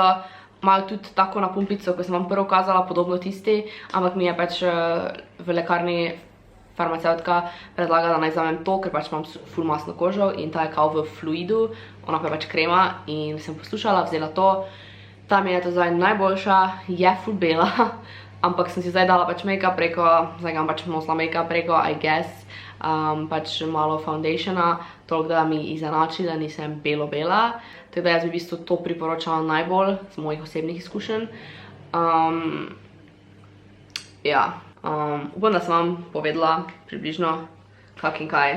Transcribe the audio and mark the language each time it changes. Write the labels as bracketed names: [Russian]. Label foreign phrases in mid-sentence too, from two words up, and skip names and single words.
[Slovenian] Imajo tudi tako na pumpico, ko sem vam prvo kazala, podobno tisti, ampak mi je pač v lekarni farmacevtka predlagala, da naj vzamem to, ker pač imam ful masno kožo in ta je kao v fluidu, ona pa je pač krema, in sem poslušala, vzela to. Ta mi je to zdaj najboljša, je ful bela, ampak sem si zdaj dala pač make-up preko, zdaj ga pač nosila make-up preko, [English] I guess, [Slovenian] pač malo foundationa, toliko da mi izenači, da nisem bela. Tako da jaz bi v bistvu to priporočala najbolj z mojih osebnih izkušenj. Ja, upam, da sem vam povedala približno kak in kaj.